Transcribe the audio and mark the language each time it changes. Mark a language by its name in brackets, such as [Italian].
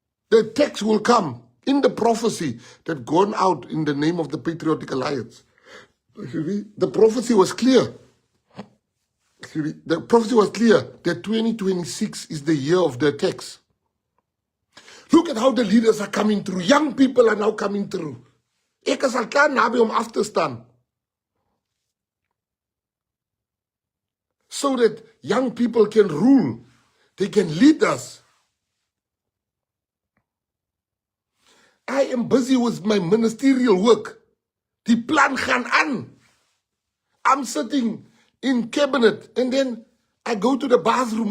[English] The text will come in the prophecy that gone out in the name of the Patriotic Alliance. The prophecy was clear. The prophecy was clear that 2026 is the year of the attacks. Look at how the leaders are coming through. Young people are now coming through. [Afrikaans] Ek is al klaar naby om af te staan. [English] So that young people can rule. They can lead us. I am busy with my ministerial work. [Afrikaans] Die plan gaan aan. [English] I'm sitting in cabinet and then I go to the bathroom.